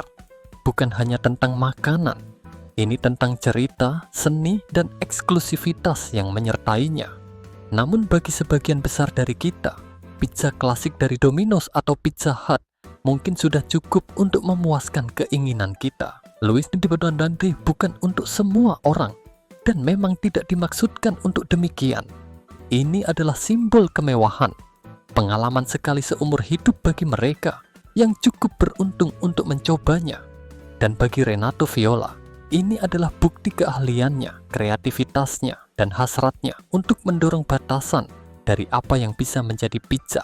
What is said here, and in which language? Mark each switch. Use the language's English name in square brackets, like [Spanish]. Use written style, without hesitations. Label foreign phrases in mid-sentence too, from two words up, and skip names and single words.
[Indonesian] Bukan hanya tentang makanan, ini tentang cerita, seni, dan eksklusivitas yang menyertainya. Namun bagi sebagian besar dari kita, pizza klasik dari Domino's atau Pizza Hut mungkin sudah cukup untuk memuaskan keinginan kita. Louis de Bernardin bukan untuk semua orang, dan memang tidak dimaksudkan untuk demikian. Ini adalah simbol kemewahan, pengalaman sekali seumur hidup bagi mereka yang cukup beruntung untuk mencobanya. Dan bagi Renato Viola, ini adalah bukti keahliannya, kreativitasnya, dan hasratnya untuk mendorong batasan dari apa yang bisa menjadi pizza.